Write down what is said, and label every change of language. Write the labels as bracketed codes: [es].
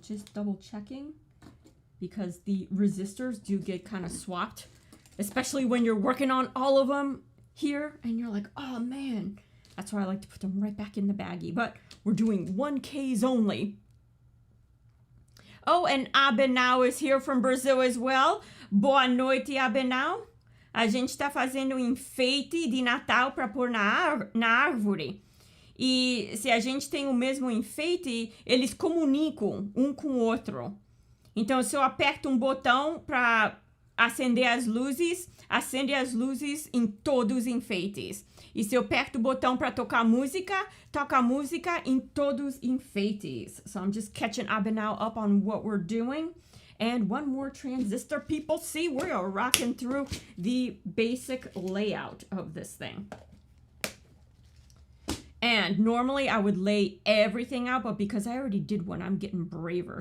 [en] I'm just double checking because the resistors do get kind of swapped, especially when you're working on all of them here and you're like, oh man, that's why I like to put them right back in the baggie. But we're doing 1Ks only. Oh, and Abenau is here from Brazil as well. [pt] Boa noite, Abenau. A gente tá fazendo um enfeite de Natal para pôr na árvore. E se a gente tem o mesmo enfeite, eles comunicam um com o outro. Então, se eu aperto um botão para acender as luzes, acende as luzes em todos os enfeites. E se eu aperto o botão para tocar música, toca música em todos os enfeites. [en] So I'm just catching Abenau up on what we're doing. And one more transistor, people. See, we are rocking through the basic layout of this thing. And normally I would lay everything out, but because I already did one, I'm getting braver.